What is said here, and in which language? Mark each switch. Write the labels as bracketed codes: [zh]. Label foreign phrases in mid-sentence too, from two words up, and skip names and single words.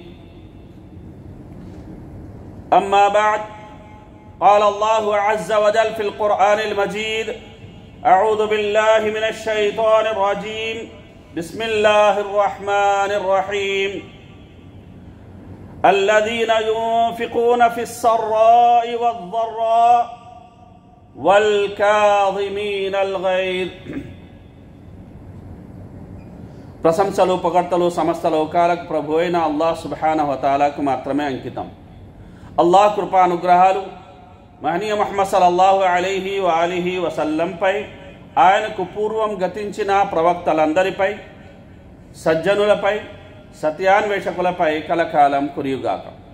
[ar] أما بعد قال الله عز و جل في القرآن المجيد أعوذ بالله من الشيطان الرجيم بسم الله الرحمن الرحيم الذين ينفقون في السراء والضراء و الكاظمين الغيظ. [te] ప్రశంసలు పొగడ్తలు సమస్త లోకాలకు ప్రభు అయిన అల్లాహ్ [ar] سبحانه و تعالى [te] మాత్రమే అంకితం. అల్లాహ్ కృపానుగ్రహాలు మహనీయ ముహమ్మద్ [ar] صلى الله عليه و آله وسلم, [te] ఆయనకు పూర్వం గతించిన ప్రవక్తలందరిపై, సజ్జనులపై, సత్యాన్వేషకులపై కలకాలం కురియుగాక.